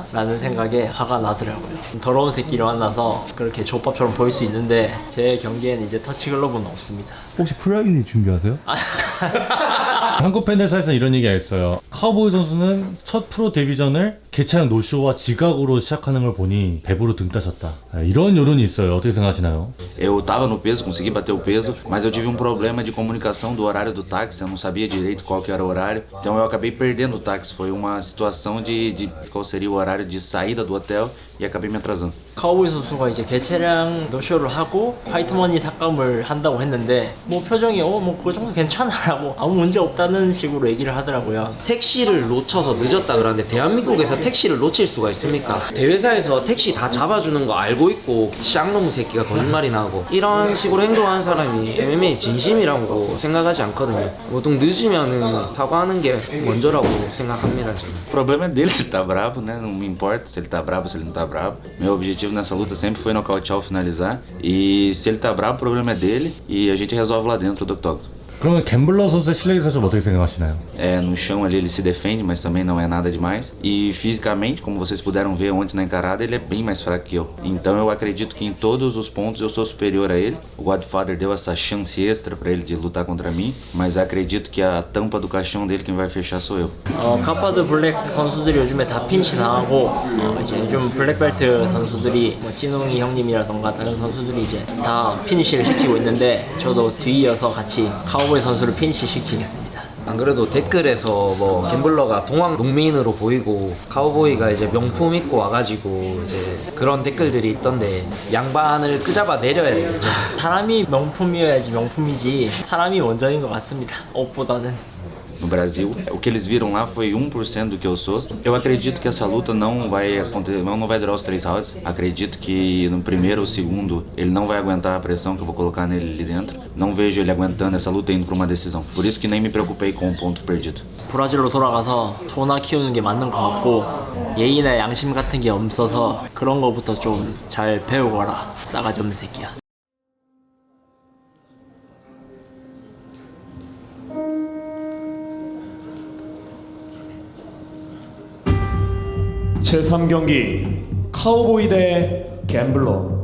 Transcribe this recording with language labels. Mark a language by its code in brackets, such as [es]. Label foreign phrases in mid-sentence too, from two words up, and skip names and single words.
[ko] 라는 생각에 화가 나더라고요. 더러운 새끼를 만나서 그렇게 족밥처럼 보일 수 있는데 제 경기에는 이제 터치글러브는 없습니다. 혹시 프라이빗 준비하세요? 한국 팬들 사이에서 이런 얘기가 있어요. 카우보이 선수는 첫 프로 데뷔전을 개차형 노쇼와 지각으로 시작하는 걸 보니 배부로 등 따셨다. 이런 여론이 있어요. 어떻게 생각하시나요? [pt] Eu tava no peso, consegui bater o peso, mas eu tive um problema de comunicação do horário do táxi, eu não sabia direito qual que era o horário, então eu acabei perdendo o táxi. Foi uma situação de qual seria o horário de saída do hotel e acabei me atrasando. [ko] 카우보이 선수가 이제 개체량 노쇼를 하고 파이트머니 삭감을 한다고 했는데 뭐 표정이 뭐 그 정도 괜찮아라고 아무 문제 없다는 식으로 얘기를 하더라고요. 택시를 놓쳐서 늦었다 그러는데 대한민국에서 택시를 놓칠 수가 있습니까? 대회사에서 택시 다 잡아주는 거 알고 있고 쌍놈 새끼가 거짓말이나 하고 이런 식으로 행동하는 사람이 MMA 진심이라고 생각하지 않거든요. 보통 늦으면은 사과하는 게 먼저라고 생각합니다 저는. [pt] O problema é dele se ele tá bravo, né? Não me importa se ele tá bravo, se ele não tá bravo. Meu objetivo nessa luta sempre foi nocautear ou finalizar. E se ele tá bravo, o problema é dele e a gente resolve lá dentro do octógono. [ko] 그러면 갬블러 선수의 실력에 대해서 좀 어떻게 생각하시나요? [pt] No chão ali ele se defende, mas também não é nada demais. E fisicamente, como vocês puderam ver ontem na encarada, ele é bem mais fraco que eu. Então eu acredito que em todos os pontos eu sou superior a ele. O Godfather deu essa chance extra pra ele de lutar contra mim, mas acredito que a tampa do caixão dele quem vai fechar sou eu. [ko] 갓파드 블랙 선수들이 요즘에 다 핀치 당하고 이제 요즘 블랙벨트 선수들이 뭐 찐웅이 형님이라던가 다른 선수들이 이제 다 피니시를 시키고 있는데 저도 뒤이어서 같이 카우보이 선수를 피니시 시키겠습니다. 안 그래도 댓글에서 뭐 갬블러가 동양 농민으로 보이고 카우보이가 이제 명품 입고 와가지고 이제 그런 댓글들이 있던데 양반을 끄잡아 ne려야 되겠죠. 사람이 명품이어야지 명품이지 사람이 원전인 것 같습니다. 옷보다는. [pt] No Brasil, o que eles viram lá foi 1% do que eu sou. Eu acredito que essa luta não vai acontecer, não vai durar os 3 rounds. Acredito que no primeiro ou segundo ele não vai aguentar a pressão que eu vou colocar nele ali dentro. Não vejo ele aguentando essa luta indo para uma decisão. Por isso que nem me preocupei com o ponto perdido. [ko] 브라질로 돌아가서 소나 키우는 게 맞는 것 같고 예의나 양심 같은 게 없어서 그런 거부터 좀 잘 배우거라. 싸가지 없는 새끼야. 제3경기 카우보이 대 갬블러.